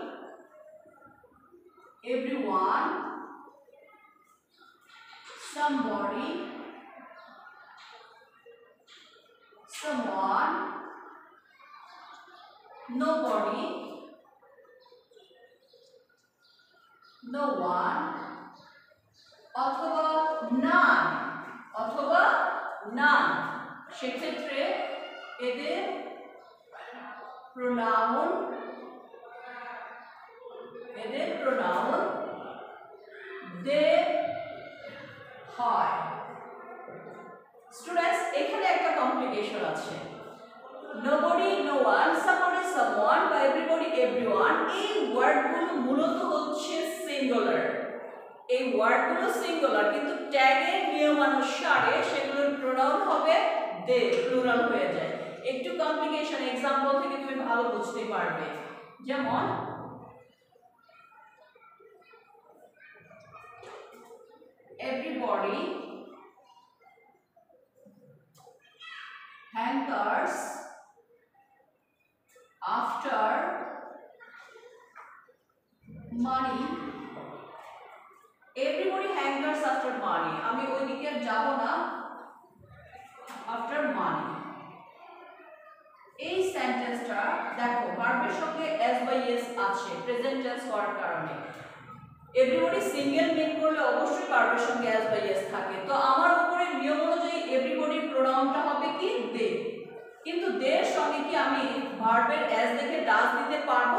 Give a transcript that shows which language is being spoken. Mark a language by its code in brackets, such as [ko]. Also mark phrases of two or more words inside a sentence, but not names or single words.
[en] everyone, somebody, someone, nobody, no one, [bn] অথবা none, সেক্ষেত্রে এদের প্রোনাউন দে হয়। স্টুডেন্টস, এখানে একটা কমপ্লিকেশন আছে। [en] nobody, no one, somebody, someone বা everybody, everyone, [bn] এই ওয়ার্ডগুলো মূলত হচ্ছে সিঙ্গুলার। এই ওয়ার্ডগুলো সিঙ্গুলার, কিন্তু ট্যাগের নিয়মানুসারে সেগুলোর প্রোনাউন হবে দে, প্লুরাল হয়ে যায়। একটু কমপ্লিকেশন एग्जांपल থেকে তুমি ভালো বুঝতে পারবে। [en] যেমন everybody hankers after money, everybody hankers after money, [bn] আমি ওই দিকে যাব না, [en] after money। [bn] এই সেন্টেন্সটা দেখো ভার্বের সঙ্গে s বাই s আছে [en] present tense [bn] হওয়ার কারণে। এভরিবডি সিঙ্গেল মিন করলে অবশ্যই ভার্বের সঙ্গে s বাই s থাকে, তো আমার উপরে নিয়ম অনুযায়ী এভরিবডির প্রোনাউনটা হবে কি দে। কিন্তু দে এর সঙ্গে কি আমি ভার্বের s দেখে ডাজ দিতে পারবো?